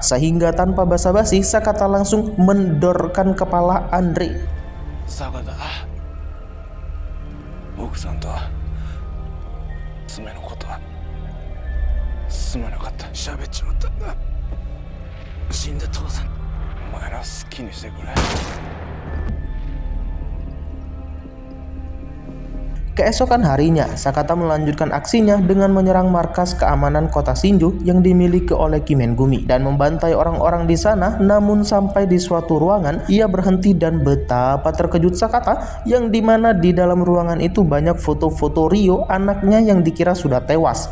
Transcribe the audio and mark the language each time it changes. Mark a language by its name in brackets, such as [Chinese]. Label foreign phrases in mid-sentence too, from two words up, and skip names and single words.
[Indonesian] Sehingga tanpa basa-basi, Sakata langsung mendorkan kepala Andri. [Japanese] Sakata, 奥さんと娘のことはすまなかった。喋っちまった。死んだ父さん、お前ら好きにしてくれ。 [Indonesian] Keesokan harinya, Sakata melanjutkan aksinya dengan menyerang markas keamanan kota Shinju yang dimiliki oleh Kimengumi dan membantai orang-orang di sana. Namun sampai di suatu ruangan, ia berhenti dan betapa terkejut Sakata yang dimana di dalam ruangan itu banyak foto-foto Ryo, anaknya yang dikira sudah tewas.